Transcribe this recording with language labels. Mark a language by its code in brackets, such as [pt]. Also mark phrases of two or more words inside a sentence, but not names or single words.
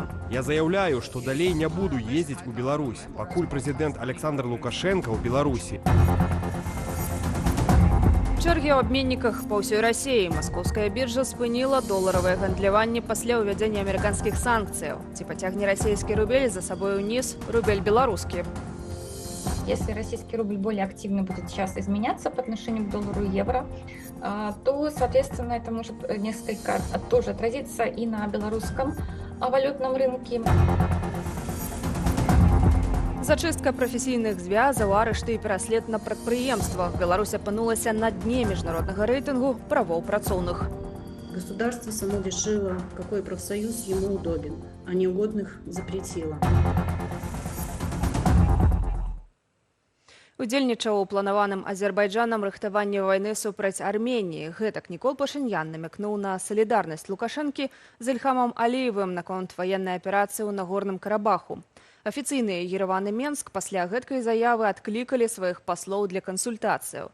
[be] Я заявляю, што далей не буду ездзіць у Беларусь, пакуль прэзідэнт Александр Лукашенко ў Беларусі. Чэргі ў абменніках па ўсёй Расіі. Маскоўская біржа спыніла доларавае гандляванне пасля ўвядзення амерыканскіх санкцыяў. Ці пацягне расійскі рубель за сабой уніз рубель беларускі? [ru] Если российский рубль более активно будет сейчас изменяться по отношению к доллару и евро, то, соответственно, это может несколько тоже отразиться и на белорусском валютном рынке. [be] Зачыстка прафесійных звязаў, арышты і пераслед на прадпрыемствах. Беларусь апынулася на дне міжнароднага рэйтынгу правоў працоўных. [ru] Государство само решило, какой профсоюз ему удобен, а неугодных запретило. [be] Удзельнічаў у планаваным Азербайджанам рыхтаванні вайны супраць Арменіі. Гэтак Нікол Пашыньян намякнуў на салідарнасць Лукашэнкі з Ільхамам Аліевым наконт ваеннай аперацыі ў Нагорным Карабаху. Афіцыйныя Ереван і Менск пасля гэткай заявы адклікалі сваіх паслоў для кансультацыяў.